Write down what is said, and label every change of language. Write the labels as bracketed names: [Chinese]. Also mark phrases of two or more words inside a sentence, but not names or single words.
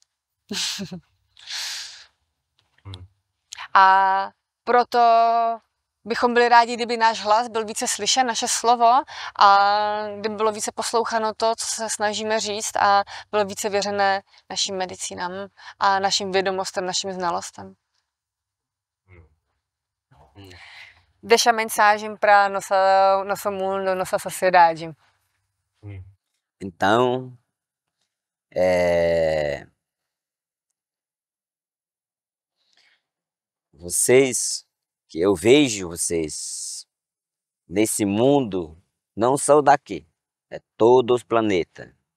[Czech] A proto bychom byli rádi, kdyby náš hlas byl více slyšen, naše slovo, a kdyby bylo více posloucháno to, co se snažíme říct, a bylo více věřené našim medicínám a našim vědomostem, našim znalostem. [Portuguese] Deixa a mensagem para nosso mundo, nossa sociedade. Então, vocês, que eu vejo vocês nesse mundo, não só daqui, é todo o planeta.